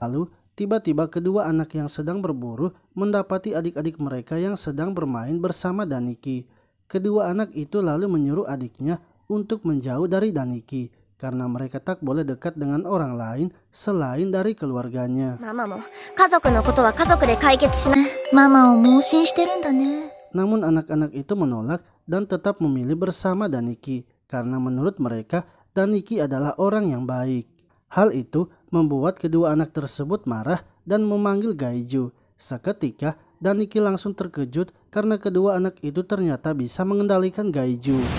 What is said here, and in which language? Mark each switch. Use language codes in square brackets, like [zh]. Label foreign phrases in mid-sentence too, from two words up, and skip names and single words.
[id] Lalu tiba-tiba kedua anak yang sedang berburu mendapati adik-adik mereka yang sedang bermain bersama Daniki. Kedua anak itu lalu menyuruh adiknya untuk menjauh dari Daniki. karena mereka tak boleh dekat dengan orang lain selain dari keluarganya. [ja] ママも家族のことは家族で解決しない。ママを盲信してるんだね。 [id] Namun anak-anak itu menolak dan tetap memilih bersama Daniki karena menurut mereka Daniki adalah orang yang baik. Hal itu membuat kedua anak tersebut marah dan memanggil Gaiju. Seketika Daniki langsung terkejut karena kedua anak itu ternyata bisa mengendalikan Gaiju.